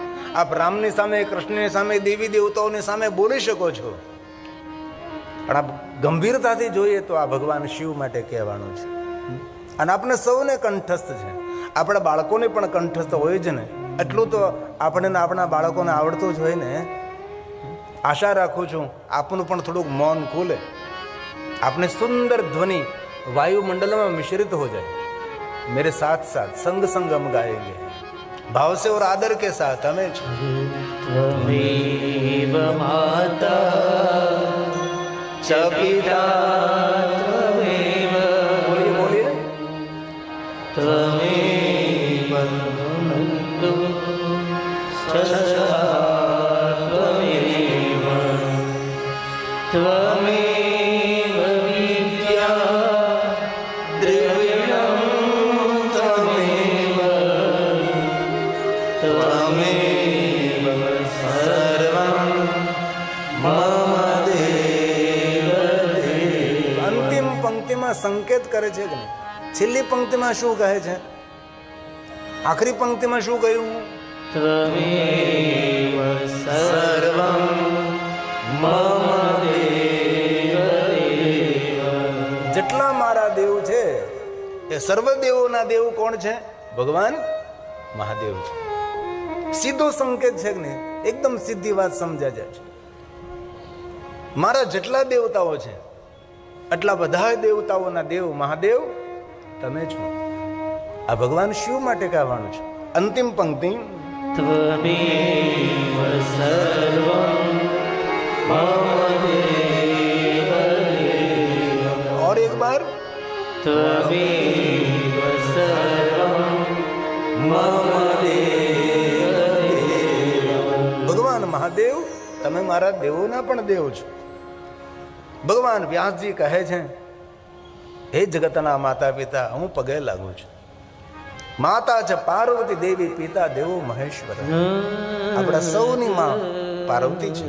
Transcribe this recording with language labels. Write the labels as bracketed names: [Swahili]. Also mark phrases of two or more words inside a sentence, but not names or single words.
[Gujarati] આપ રામની સામે, કૃષ્ણની સામે, દેવી દેવતાઓની સામે બોલી શકો છો, પણ આપ ગંભીરતાથી જોઈએ તો આ ભગવાન શિવ માટે કહેવાનું છે. અને આપણે સૌને કંઠસ્થ છે, આપણા બાળકોને પણ કંઠસ્થ હોય જ ને. એટલું તો આપણે આપણા બાળકોને આવડતું જ હોય ને. આશા રાખું છું આપનું પણ થોડુંક મૌન ખુલે, આપને સુંદર ધ્વનિ [Hindi] वायुमंडल में मिश्रित हो जाए. मेरे साथ साथ संग संग हम गाएंगे भाव से और आदर के साथ. हमें [Sanskrit] त्वमेव माता च पिता त्वमेव, [Hindi] बोलिए बोलिए, [Sanskrit] त्वमेव बन्धु च सखा त्वमेव, त्वमेव विद्या द्रविणं त्वमेव, त्वमेव सर्वं मम देव देव. [Gujarati] અંતિમ પંક્તિમાં સંકેત કરે છે કે નહીં? છેલ્લી પંક્તિમાં શું કહે છે? આખરી પંક્તિમાં શું કહ્યું? [Sanskrit] त्वमेव सर्वं मम देव देव. [Gujarati] જેટલા મારા દેવ છે એ સર્વ દેવોના દેવ કોણ છે? ભગવાન મહાદેવ છે. સીધો સંકેત છે કે નહીં? એકદમ સીધી વાત સમજાય જાય છે. મારા જેટલા દેવતાઓ છે એટલા બધા દેવતાઓના દેવ મહાદેવ તમે છો. આ ભગવાન શિવ માટે કહેવાનું છે. અંતિમ પંક્તિ [Sanskrit] त्वमेव सर्वं मम देव देव. [Hindi] और एक बार [Sanskrit] त्वमेव सर्वं मम देव देव. [Gujarati] ભગવાન મહાદેવ તમે મારા દેવોના પણ દેવ છો. ભગવાન વ્યાસજી કહે છે, હે જગતના માતા પિતા, હું પગે લાગુ છું. માતા છે પાર્વતી દેવી, પિતા દેવો મહેશ્વર. આપણા સૌની માં પાર્વતી છે.